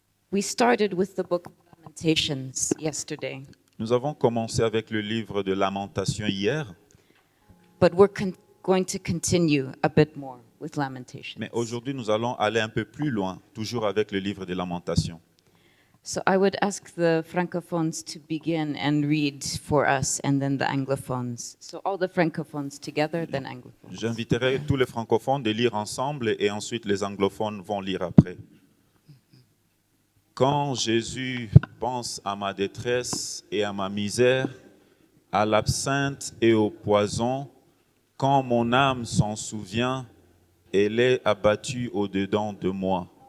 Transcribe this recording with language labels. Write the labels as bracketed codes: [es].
[en] We started with the book of Lamentations yesterday, [fr] Nous avons commencé avec le livre de Lamentation hier, [en] but we're going to continue a bit more with Lamentations. [fr] mais aujourd'hui nous allons aller un peu plus loin, toujours avec le livre de Lamentation. [en] So I would ask the francophones to begin and read for us, and then the anglophones. So all the francophones together, then anglophones. [fr] J'inviterai tous les francophones de lire ensemble et ensuite les anglophones vont lire après. Quand Jésus pense à ma détresse et à ma misère, à l'absinthe et au poison, quand mon âme s'en souvient, elle est abattue au-dedans de moi.